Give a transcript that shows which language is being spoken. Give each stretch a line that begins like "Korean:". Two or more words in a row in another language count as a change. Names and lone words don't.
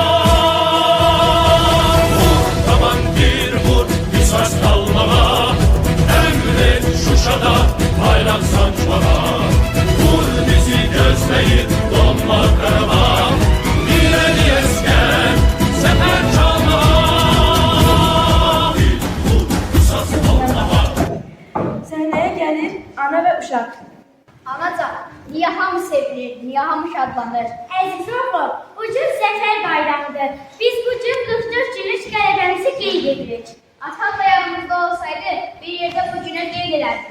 Turkish: Vur taban bir vur, bir söz kalmama, emret Şuşa'da bayrak sancmama. Vur bizi gözleyip donma karama, ileri esken sefer çalma. Bir vur, bir söz kalmama.
Azerbaijani: Səhnəyə gəlir ana və uşaq. Anacan, niye hamı sevilir, niye hamı şadlanır? Əziz oğlum, bu gün Zəfər bayramıdır. Biz bu gün 44 günlük qələbəmizi qeyd edirik. Atan da yanımızda olsaydı bir yerdə bu günə qeyd edərdik.